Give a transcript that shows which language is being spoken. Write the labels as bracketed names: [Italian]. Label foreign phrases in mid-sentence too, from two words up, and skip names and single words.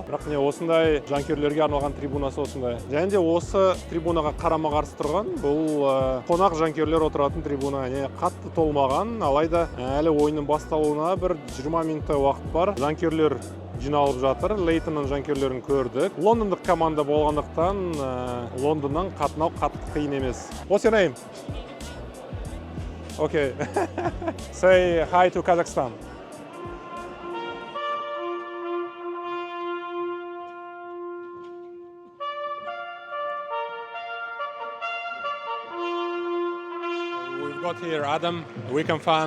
[Kazakh] Бірақ осындай жанкүйерлерге арналған трибунасы осындай. Және де осы трибунаға қарама-қарсы тұрған бұл қонақ жанкүйерлер отыратын трибуна. Қатты толмаған, алайда әлі ойынның басталуына бір 20 минуттай уақыт бар. Жанкүйерлер жиналып жатыр. Лейтонның жанкүйерлерін көрдік. Лондондық команда болғандықтан Лондоннан қатынау қатты қиын емес. [English] What's your name? Okay. Say hi to Kazakhstan. We've got here Adam, a Wycombe fan.